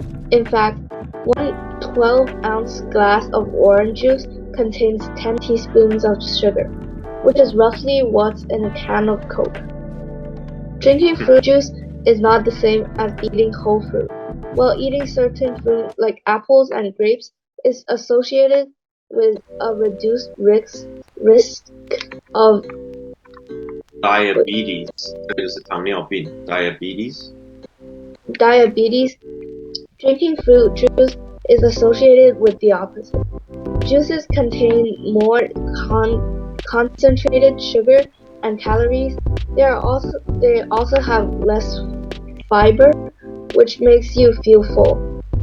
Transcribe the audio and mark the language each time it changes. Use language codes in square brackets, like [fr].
[en] In fact, one 12-ounce glass of orange juice contains 10 teaspoons of sugar, which is roughly what's in a can of Coke. Drinking fruit juice is not the same as eating whole fruit. While eating certain fruit like apples and grapes is associated with a reduced risk of diabetes. [zh] 这个是糖尿病 diabetes. [en] Drinking fruit juice is associated with the opposite. Juices contain more concentrated sugar and calories. They also have less fiber, which makes you feel full.